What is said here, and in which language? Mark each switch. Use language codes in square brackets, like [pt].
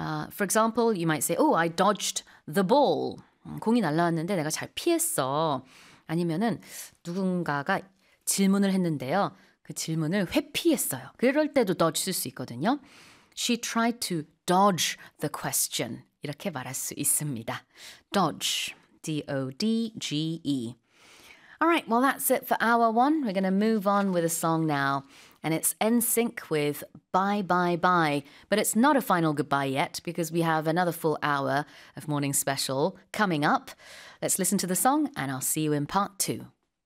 [en] For example, you might say, Oh, I dodged the ball. [ko] 공이 날라왔는데 내가 잘 피했어. 아니면은 누군가가 질문을 했는데요. 그 질문을 회피했어요. 그럴 때도 dodge 쓸 수 있거든요. [en] She tried to dodge the question. [ko] 이렇게 말할 수 있습니다. [en] Dodge, D-O-D-G-E. All right, well, that's it for hour one. We're going to move on with a song now. And it's NSYNC with Bye Bye Bye. But it's not a final goodbye yet because we have another full hour of morning special coming up. Let's listen to the song and I'll see you in part two.